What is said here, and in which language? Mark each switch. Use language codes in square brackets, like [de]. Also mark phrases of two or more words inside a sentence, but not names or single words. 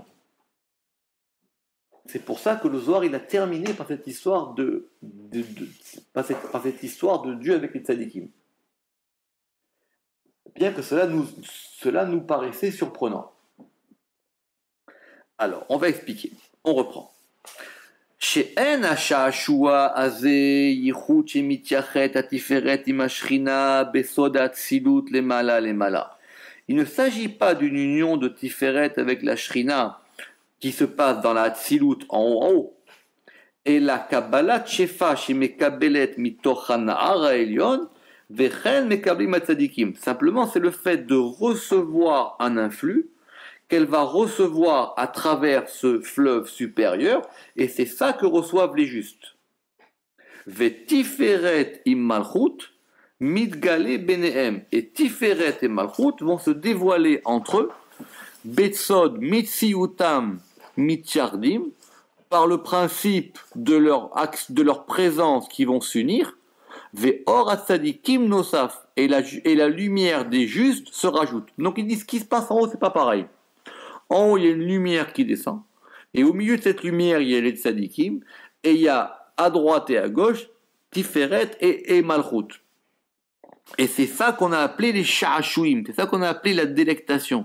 [fr] C'est pour ça que le Zohar, il a terminé par cette histoire par cette histoire de Dieu avec les tzadikim. Bien que cela nous paraissait surprenant. Alors, on va expliquer. On reprend. [he] שאין השעשוע הזה ייחוד שמתייחד התפארת עם השכינה בסוד האצילות למעלה. [fr] Il ne s'agit pas d'une union de Tiferet avec la Shrina qui se passe dans la Atzilut en haut, et la [he] קבלת שפע שמקבלת מתוך הנהר העליון וכל מקבלים הצדיקים. [fr] Simplement, c'est le fait de recevoir un influx qu'elle va recevoir à travers ce fleuve supérieur, et c'est ça que reçoivent les justes. [he] ותפארת עם מלכות מתגלה ביניהם. [fr] Et Tiferet et Malchut vont se dévoiler entre eux, [he] בסוד מציאותם מתייחדים, [fr] par le principe de leur présence qui vont s'unir, [he] ואור הצדיקים נוסף, [fr] et la lumière des justes se rajoute. Donc ils disent ce qui se passe en haut, c'est pas pareil. En haut, il y a une lumière qui descend, et au milieu de cette lumière, il y a les tzadikim, et il y a à droite et à gauche Tiferet et Malchut. Et c'est ça qu'on a appelé les sha'ashuim, c'est ça qu'on a appelé la délectation.